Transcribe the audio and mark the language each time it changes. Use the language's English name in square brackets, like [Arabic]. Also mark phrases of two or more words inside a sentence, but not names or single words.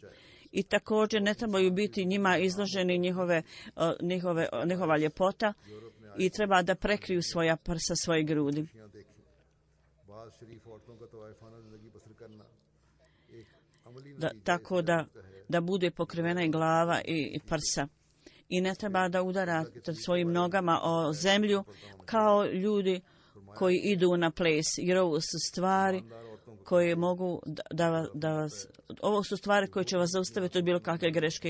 [Bosnian] I također ne trebaju biti njima izloženi njihova ljepota i treba da prekriju svoja prsa, svoje grudi. [Urdu] بعض شریف عورتوں کا طوائفانہ زندگی بسر کرنا ایک عملی [Bosnian] Tako da bude pokrivena i glava i prsa. I ne treba da udarate svojim nogama o zemlju kao ljudi koji idu na ples, jer ovo su stvari koje mogu da vas, ovo su stvari koje će vas zaustaviti od bilo kakve greške.